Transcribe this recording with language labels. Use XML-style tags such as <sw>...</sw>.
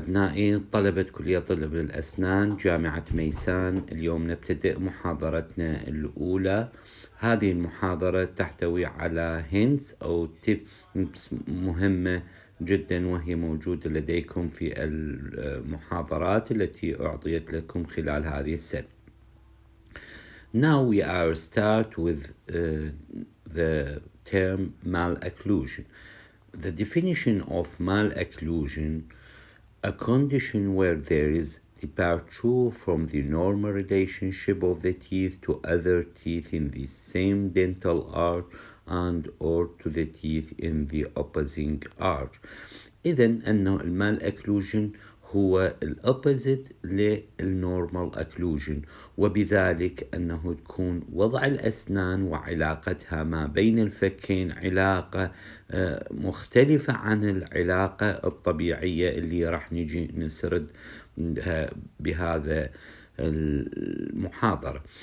<ar>أبنائي طلبة كلية طب الاسنان جامعة ميسان، اليوم نبتدئ محاضرتنا الأولى. هذه المحاضرة تحتوي على hints أو tips مهمة جدا، وهي موجودة لديكم في المحاضرات التي أعطيت لكم خلال هذه السنة.</ar> <en>Now we are start with the term malocclusion. The definition of malocclusion: a condition where there is departure from the normal relationship of the teeth to other teeth in the same dental arch and or to the teeth in the opposing arch.</en> <ar>إذن أنه المالأكلوجن هو الأوبوزيت للنورمال أكلوجن، وبذلك أنه تكون وضع الأسنان وعلاقتها ما بين الفكين علاقة مختلفة عن العلاقة الطبيعية اللي راح نجي نسرد بهذا المحاضرة.</ar>